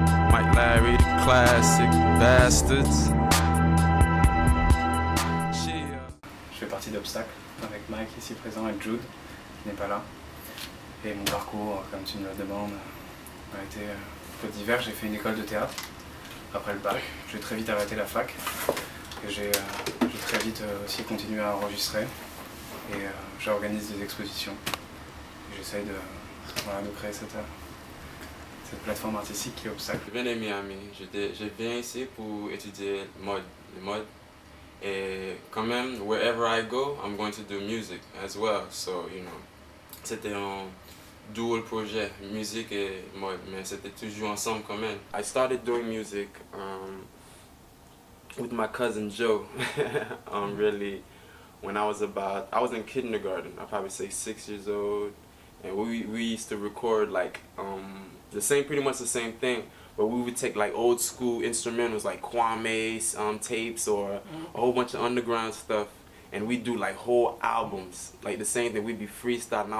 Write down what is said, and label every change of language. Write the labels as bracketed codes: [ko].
[en] Mike Larry the Classic, Bastards. Chill. [fr] Je fais partie d'Hopestacle avec Mike ici présent, avec Jude qui n'est pas là. Et mon parcours, comme tu me le demandes, a été un peu divers. J'ai fait une école de théâtre après le bac. J'ai très vite arrêté la fac. Et j'ai très vite aussi continué à enregistrer. Et j'organise des expositions. Et j'essaye de créer cette plateforme artistique qui est Hopestacle. Je viens de Miami. Je viens ici pour étudier le mode. Et quand même, [en] wherever I go, I'm going to do music as well. So, you know, [fr] c'était un dual projet, musique et mode, mais c'était toujours ensemble quand même. [en] I started doing music with my cousin Joe, really, when I was in kindergarten, I'd probably say 6 years old, and we used to record like, pretty much the same thing, but we would take like old school instrumentals like Kwame's tapes or a whole bunch of underground stuff, and we do like whole albums, like the same thing. We'd be freestyling.